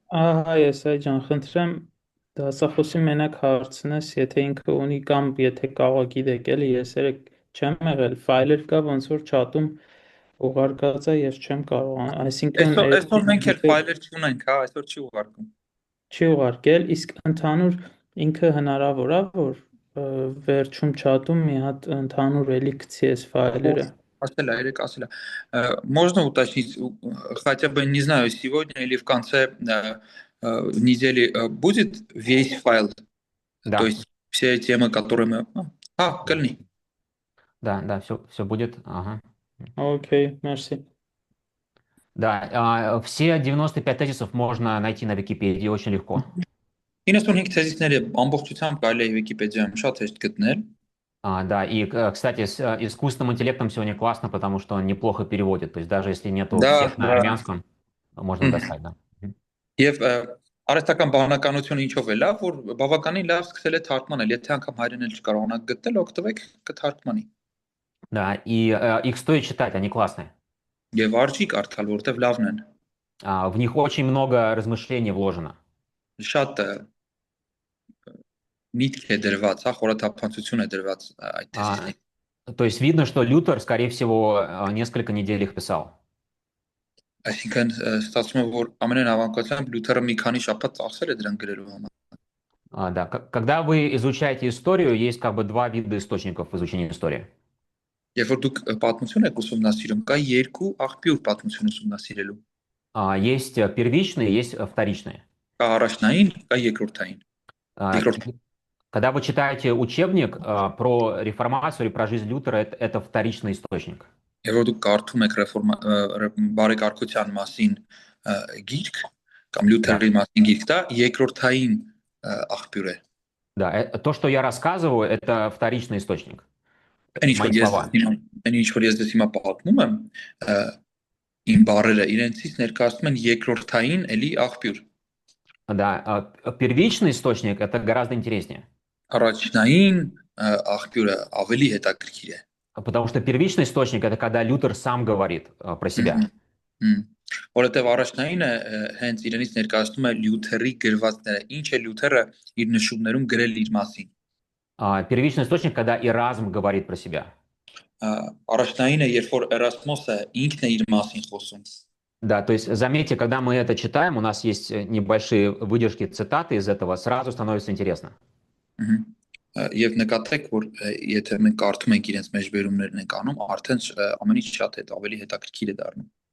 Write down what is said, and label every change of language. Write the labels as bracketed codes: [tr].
[hy] Ահա, ես այ ջան, խնդրեմ դասախոսի մենակ հարցնես, եթե ինքը ունի կամ եթե կարող գիտեք, էլի ես երեք չեմ եղել, ֆայլեր կա ոնց որ չաթում ուղարկած է, ես չեմ կարող, այսինքն այսօր մենք էլ ֆայլեր չունենք, հա, այսօր չի ուղարկում։ Չի ուղարկել, իսկ ընդհանուր ինքը հնարավոր է, որ վերջում չաթում մի հատ ընդհանուր էլի գցի այս файлերը. Ասել է, երեք ասել է. [ru] Можно уточнить, хотя бы, не знаю, сегодня или в конце недели будет весь файл? Да. То есть все темы, которые мы... кольни. Да, все будет. Ага. Окей, merci. Да, все 95 тезисов можно найти на Википедии очень легко. [hy] 95 թեզիսները ամբողջությամբ կարելի է Վիկիպեդիայում շատ հեշտ գտնել։ [ru] Да, и, кстати, с искусственным интеллектом сегодня классно, потому что он неплохо переводит. То есть даже если нету Да, всех на да. армянском, можно достать, да. Мгм. [hy] Եվ արհեստական բանականությունը ինչով է լավ, որ բավականին լավ սկսել է թարգմանել, եթե անգամ հայերեն էլ չկարողանաք գտնել, օգտվեք կթարգմանի։ [ru] Да, и их стоит читать, они классные. [hy] Եվ արժի կարդալ, որտեվ լավն են։ [ru] В них очень много размышлений вложено. [hy] Շատ միտք է դրված, հա, խորաթափանցություն է դրված այդ А, թեզիսներին։ [ru] То есть видно, что Лютер, скорее всего, несколько недель их писал. [hy] Այսինքն ստացվում է, որ ամենայն հավանականությամբ Լյութերը մի քանի շաբաթ ծախսել է դրան գրելու համար։ [ru] Да, когда вы изучаете историю, есть как бы два вида источников в изучении истории. [hy] Երբ որ դուք պատմություն եք ուսումնասիրում, կա երկու աղբյուր պատմություն ուսումնասիրելու։ [ru] Есть первичные, есть вторичные. [hy] Կա առաջնային, կա երկրորդային։ А, Երկրորդ [ru] Когда вы читаете учебник про реформацию или про жизнь Лютера, это вторичный источник. [hy] Երբ որ դուք կարդում եք բարեկարգության մասին գիրք կամ Լյութերի մասին գիրք, դա երկրորդային աղբյուր է։ [ru] Да, то, что я рассказываю, это вторичный источник. [hy] Այն ինչ [ru] Мои [hy] որ ես [ru] слова. [hy] այն ինչ որ ես դες հիմա պատմում եմ, իմ բառերը իրենցից ներկայացնում են երկրորդային էլի աղբյուր։ [ru] Да, первичный источник это гораздо интереснее. [hy] Առաջնային աղբյուրը ավելի հետաքրքիր է։ [ru] Потому что первичный источник это когда Лютер сам говорит про себя. [hy] Որովհետև առաջնայինը հենց իրենից ներկայացնում է Լյութերի գրվածները, ինչ է Լյութերը իր նշումներում գրել իր մասին։ [ru] Первичный источник когда Эразм говорит про себя. [hy] Առաջնայինը, երբ որ Էրասմոսը ինքն է իր մասին խոսում։ [ru] Да, то есть заметьте, когда мы это читаем, у нас есть небольшие выдержки, цитаты из этого, сразу становится интересно. [hy] Եվ նկատեք, որ եթե մենք կարդում ենք իրենց մեջբերումներն ենք անում, արդեն ամեն ինչ շատ ավելի հետաքրքիր է դառնում։